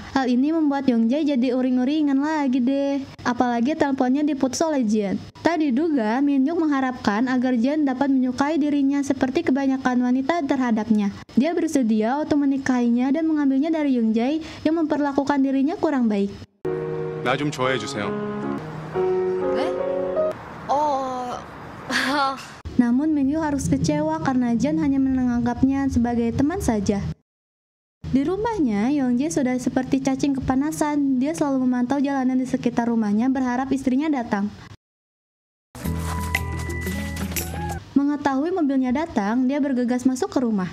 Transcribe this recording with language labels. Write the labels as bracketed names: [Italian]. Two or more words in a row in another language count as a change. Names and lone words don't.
[Indonesian] Hal ini membuat Yongjae jadi uring-uringan lagi deh. Apalagi teleponnya diputus oleh Jiyeon. Tak diduga, Minhyuk mengharapkan agar Jiyeon dapat menyukai dirinya seperti kebanyakan wanita terhadapnya. Dia bersedia untuk menikahinya dan mengambilnya dari Yongjae yang memperlakukan dirinya kurang baik. [Korean] 나 좀 좋아해 주세요. 네? [Indonesian] Namun Minhyuk harus kecewa karena Jen hanya menganggapnya sebagai teman saja. Di rumahnya, Yongjae sudah seperti cacing kepanasan. Dia selalu memantau jalanan di sekitar rumahnya berharap istrinya datang. Mengetahui mobilnya datang, dia bergegas masuk ke rumah.